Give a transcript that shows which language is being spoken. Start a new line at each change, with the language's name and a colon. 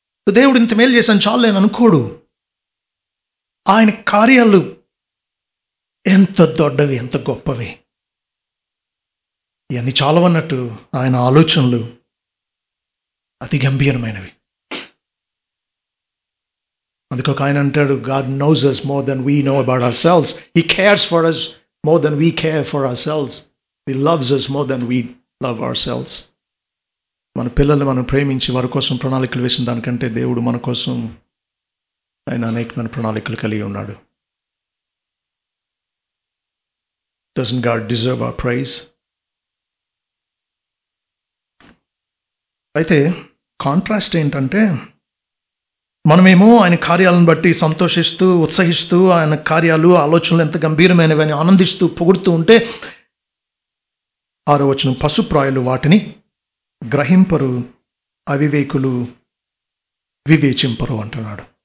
Telugu: దేవుడు ఇంత మేలు చేశాను చాలు నేను అనుకోడు. ఆయన కార్యాలు ఎంత దొడ్డవి, ఎంత గొప్పవి. ఇవన్నీ చాలవన్నట్టు ఆయన ఆలోచనలు అతి గంభీరమైనవి. అందుకొక ఆయన అంటాడు,
English: God knows us more than we know about ourselves. He cares for us more than we care for ourselves. He loves us more than we love ourselves.
Telugu: మన పిల్లల్ని మనం ప్రేమించి వారి కోసం ప్రణాళికలు వేసిన దానికంటే దేవుడు మన కోసం ఆయన అనేకమైన ప్రణాళికలు కలిగి ఉన్నాడు.
English: Doesn't God deserve our praise?
Telugu: అయితే కాంట్రాస్ట్ ఏంటంటే, మనమేమో ఆయన కార్యాలను బట్టి సంతోషిస్తూ, ఉత్సహిస్తూ, ఆయన కార్యాలు, ఆలోచనలు ఎంత గంభీరమైనవి అని ఆనందిస్తూ, పొగుడుతూ ఉంటే 6వ వచనం, పశుప్రాయులు వాటిని గ్రహింపరు, అవివేకులు వివేచింపరు అంటున్నాడు.